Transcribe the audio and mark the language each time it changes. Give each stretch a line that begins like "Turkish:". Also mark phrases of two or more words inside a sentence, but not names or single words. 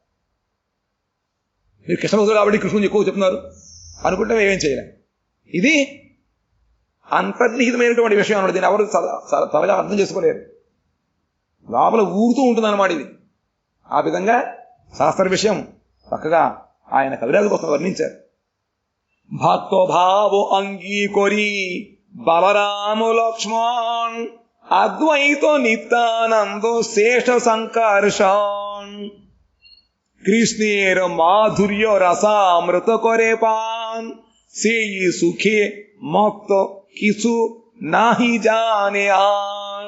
Telugu: మీరు కృష్ణభక్తులు కాబట్టి కృష్ణుని ఎక్కువ చెప్తున్నారు అనుకుంటే మేమేం చేయలేం ఇది అంతర్నిహితమైనటువంటి విషయం అన్నమాట దీన్ని ఎవరు త్వరగా అర్థం చేసుకోలేరు లోపల ఊరుతూ ఉంటుంది అన్నమాట ఇది ఆ విధంగా శాస్త్ర విషయం చక్కగా ఆయన కవిరాజు కోసం వర్ణించారు
Bangla: ভক্ত ভাব অঙ্গীকরি বলরাম লক্ষ্মণ অদ্বৈত নিত্যানন্দ শেষ সংকর্ষণ কৃষ্ণের মাধুর্য রসামৃত করে পান সেই সুখে মত্ত কিছু নাহি জানে আন।